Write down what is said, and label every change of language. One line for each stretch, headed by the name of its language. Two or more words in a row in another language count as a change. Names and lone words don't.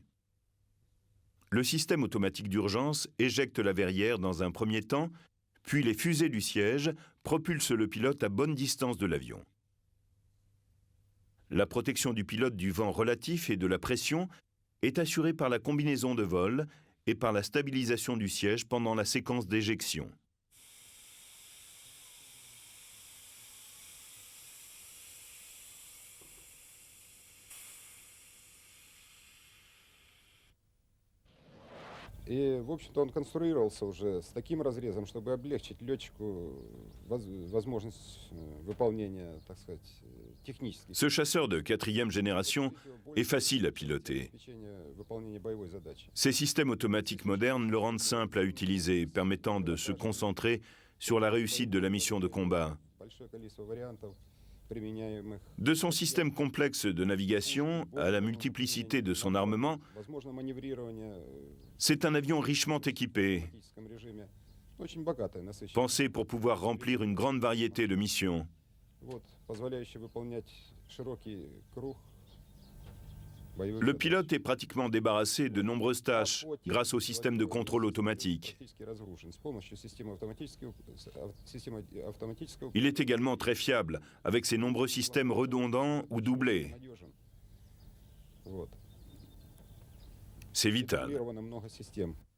French: Le système automatique d'urgence éjecte la verrière dans un premier temps, puis les fusées du siège propulsent le pilote à bonne distance de l'avion. La protection du pilote du vent relatif et de la pression est assurée par la combinaison de vol et par la stabilisation du siège pendant la séquence d'éjection.
Russian: И, в общем-то, он конструировался уже с таким разрезом, чтобы облегчить летчику возможность выполнения, так сказать, технических.
French: Ce chasseur de 4e génération est facile à piloter.
Russian: Выполнения боевой задачи.
French: Ces systèmes automatiques modernes le rendent simple à utiliser, permettant de se concentrer sur la réussite de la mission de combat.
Russian: Большое количество вариантов применяемых.
French: De son système complexe de navigation à la multiplicité de son armement,
Russian: Возможно маневрирование
French: c'est un avion richement équipé,
Russian: в автоматическом режиме. Очень богатое, насыщенное.
French: pensé pour pouvoir remplir une grande variété de missions.
Russian: Вот, позволяющее выполнять широкий круг боевых
French: Le
Russian: задач.
French: pilote est pratiquement débarrassé de nombreuses tâches grâce au système de contrôle automatique.
Russian: Автоматически разрушен. С помощью системы автоматического
French: Il est également très fiable, avec ses nombreux systèmes redondants ou doublés.
Russian: надежен. Вот.
French: C'est vital.
Russian: Интегрировано много систем.